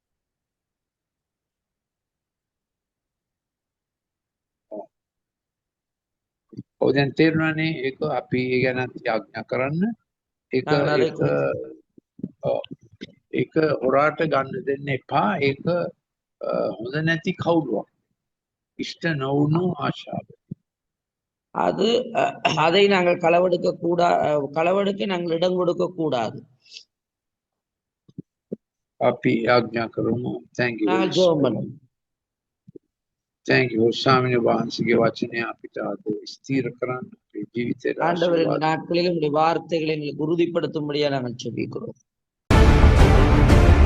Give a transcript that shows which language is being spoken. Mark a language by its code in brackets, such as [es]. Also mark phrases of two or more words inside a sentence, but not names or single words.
[si] ඔය දැන් තේරුණානේ ඒක අපි ඒ ගැන යාඥා කරන්න. ඒක හොරාට ගන්න දෙන්න එපා. ඒක හොඳ නැති කවුරුවක්. ඉෂ්ට නොවුණු ආශාව. [ta] அதை நாங்கள் களவெடுக்க நாங்கள் இடம் கொடுக்க கூடாது. [si] අපි යාඥා කරමු. [en] thank you. [ta] நாங்கள் ஜெபம் பண்ணுவோம். [en] thank you. [si] ස්වාමීන් වහන්සේගේ වචනය අපිට අද ස්ථිර කරන්න අපේ ජීවිතේ [ta] ஆண்டவரின் நாட்களில் உங்களுடைய வார்த்தைகளை எங்களுக்கு உறுதிப்படுத்தும்படியா நாங்கள் ஜெபிக்கிறோம்.